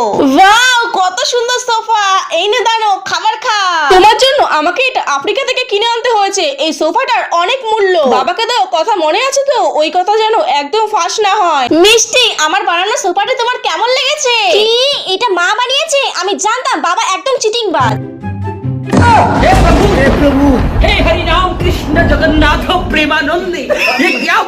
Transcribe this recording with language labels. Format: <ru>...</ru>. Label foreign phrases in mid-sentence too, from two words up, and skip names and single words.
<bn>ওয়াও, কত সুন্দর সোফা! এই নে দানো, খাবার খা। তোমার জন্য আমাকে এটা আফ্রিকা থেকে কিনে আনতে হয়েছে। এই সোফাটার অনেক মূল্য। বাবাকে দাও, কথা মনে আছে তো? ওই কথা যেন একদম ফাঁস না হয়। মিষ্টি, আমার বানানো সোফাটা তোমার কেমন লেগেছে? কি, এটা মা বানিয়েছে? আমি জানতাম বাবা একদম চিটিংবাজ।</bn> <hi>हे प्रभु हे हरि राम कृष्ण जगन्नाथ प्रेमानंदी ये</hi>